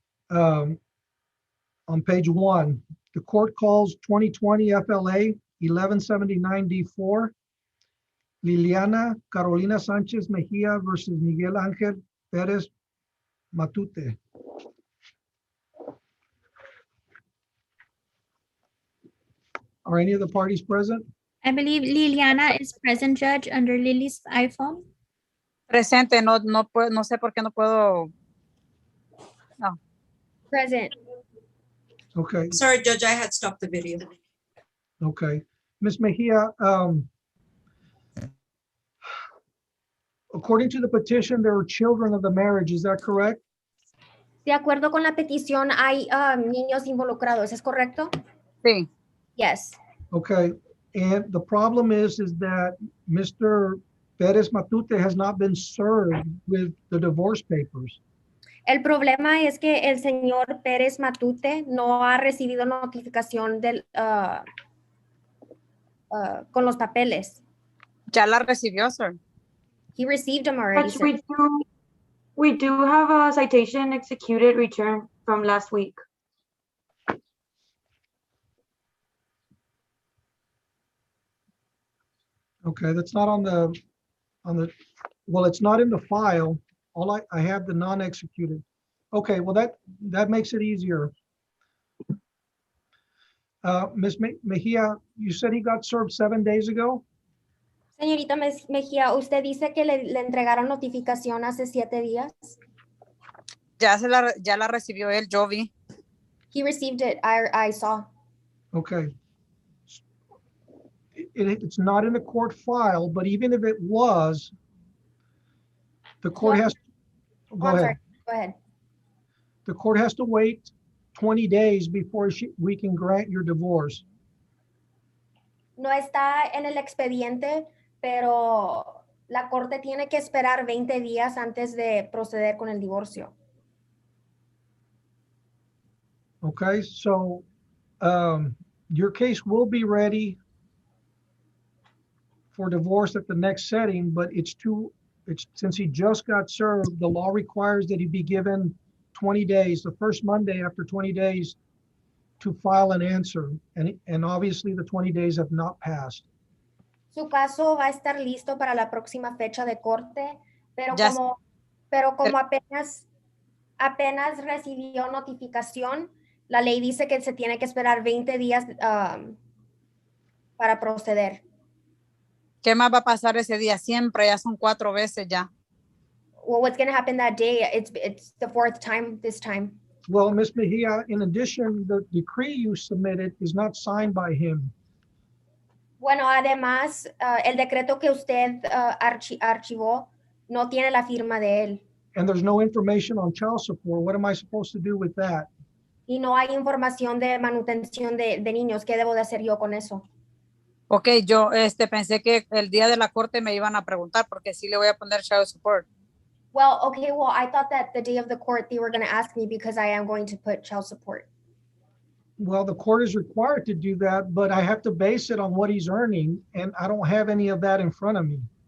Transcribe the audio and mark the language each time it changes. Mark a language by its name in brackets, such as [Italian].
[English] On page 1, the court calls 2020 FLA 1179 D4, Liliana Carolina Sanchez Mejia versus Miguel Ángel Pérez Matute. Are any of the parties present? I believe Liliana is present, Judge, under Lily's iPhone. [Spanish] Presente, no sé por qué no puedo. [English] Present. Okay, Sorry, Judge, I had stopped the video. okay. Ms. Mejia, according to the petition, there were children of the marriage, is that correct? [Spanish] De acuerdo con la petición, hay niños involucrados, ¿es correcto? Sí, [English] Yes. Okay, and the problem is that Mr. Perez Matute has not been served with the divorce papers. [Spanish] El problema es que el señor Pérez Matute no ha recibido notificación con los papeles. ya la recibió, sir. [English] He received them already. Judge, sir. we do have a citation executed return from last week. Okay, that's not on the, well, it's not in the file. All I have the non-executed. Okay, well, that makes it easier. Ms. Mejia, you said he got served 7 days ago? [Spanish] Señorita Mejía, usted dice que le entregaron notificación hace 7 días. Ya la recibió él, yo vi. [English] He received it. I saw. Okay. It's not in the court file, but even if it was, the court No. has, Oh, go I'm ahead. sorry. Go ahead. The court has to wait 20 days before we can grant your divorce. [Spanish] No está en el expediente, pero la corte tiene que esperar 20 días antes de proceder con el divorcio. [English] Okay, so your case will be ready for divorce at the next setting, but since he just got served, the law requires that he be given 20 days, the first Monday after 20 days, to file an answer. And obviously the 20 days have not passed. [Spanish] Su caso va a estar listo para la próxima fecha de corte, pero Ya como apenas recibió notificación, la ley dice que se tiene que esperar 20 días para proceder. ¿Qué más va a pasar ese día? Siempre, ya son 4 veces ya. [English] Well, what's going to happen that day? It's the 4th time this time. Well, Ms. Mejia, in addition, the decree you submitted is not signed by him. [Spanish] Bueno, además, el decreto que usted archivó no tiene la firma de él. [English] And there's no information on child support. What am I supposed to do with that? [Spanish] Y no hay información de manutención de niños. ¿Qué debo de hacer yo con eso? Ok, yo pensé que el día de la corte me iban a preguntar porque sí le voy a poner child support. [English] Well, okay, well, I thought that the day of the court they were going to ask me because I am going to put child support. Well, the court is required to do that, but I have to base it on what he's earning, and I don't have any of that in front of me.